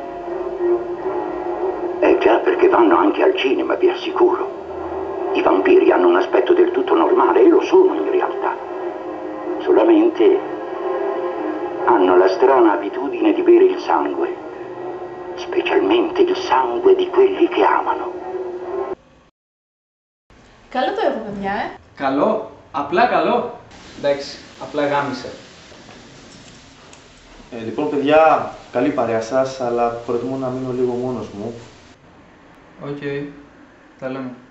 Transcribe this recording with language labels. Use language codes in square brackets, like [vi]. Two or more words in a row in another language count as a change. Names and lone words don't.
[it] Già, perché vanno anche al cinema, vi assicuro. I vampiri hanno un aspetto del tutto normale e lo sono in realtà. Solamente hanno la strana abitudine di bere il sangue, specialmente il sangue di quelli che amano. [el] Καλό το έχω, παιδιά, Καλό, απλά καλό. Εντάξει, απλά γάμισε. Λοιπόν, παιδιά, καλή παρέα σας, αλλά προτιμώ να μείνω λίγο μόνος μου. Οκ, τα λέμε.